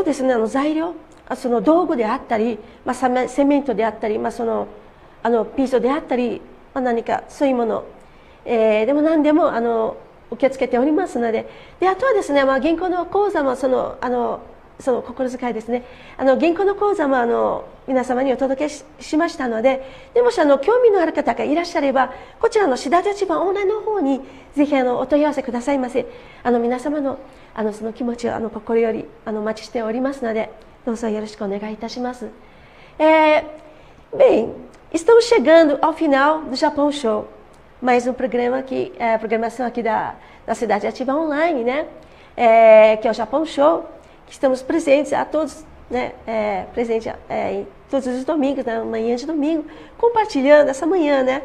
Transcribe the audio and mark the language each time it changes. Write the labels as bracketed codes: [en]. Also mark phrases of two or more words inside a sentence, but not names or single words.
[ja] ですね、材料、その道具であったり、セメントであったり、ピースであったり、何かそういうもの、でも何でも受け付けておりますので、あとはですね、銀行の口座もその心遣いですね、銀行の口座も皆様にお届け しましたので、もし興味のある方がいらっしゃれば、こちらのしだれ立場オンラインの方にぜひお問い合わせくださいませ。皆様のその気持ちを心よりお待ちしておりますので、どうぞよろしくお願いいたします。 [pt] Bem, estamos chegando ao final do Japão Show, mais programa aqui, programação aqui da Cidade Ativa Online, né? Que é o Japão Show, que estamos presentes a todos, né? Presente em todos os domingos, na manhã de domingo, compartilhando essa manhã, né?